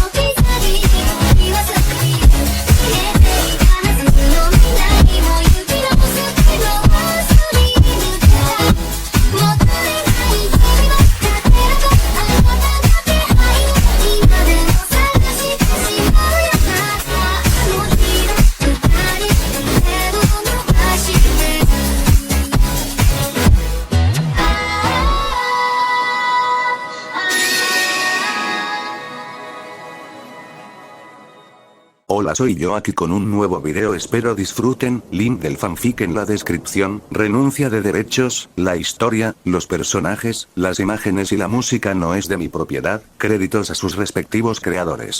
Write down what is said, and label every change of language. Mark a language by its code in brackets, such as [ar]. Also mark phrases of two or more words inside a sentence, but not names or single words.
[ja] 置き去りにはさずに消えていたはずの未来も行き直すけど忘れぬからもったいない日々ばっか照らとあなたの気配今でも探してしまうよなあの日の二人手を伸ばして [es] Hola, soy yo aquí con un nuevo video, espero disfruten, link del fanfic en la descripción, renuncia de derechos, la historia, los personajes, las imágenes y la música no es de mi propiedad, créditos a sus respectivos creadores.